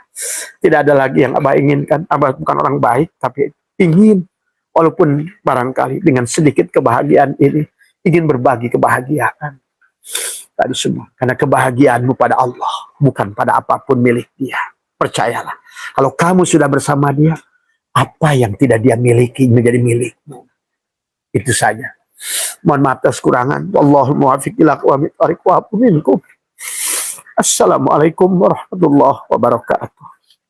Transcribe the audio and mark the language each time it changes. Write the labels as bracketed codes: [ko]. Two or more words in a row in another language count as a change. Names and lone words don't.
[id] Tidak ada lagi yang Abah inginkan. Abah bukan orang baik, tapi ingin, walaupun barangkali dengan sedikit kebahagiaan ini, ingin berbagi kebahagiaan. Tadi semua. Karena kebahagiaanmu pada Allah, bukan pada apapun milik Dia. Percayalah, kalau kamu sudah bersama Dia, apa yang tidak Dia miliki menjadi milikmu. Itu saja. Mohon maaf atas kekurangan. [ar] والله الموفق إلى أقوم الطريق ومنكم. السلام عليكم ورحمة الله وبركاته.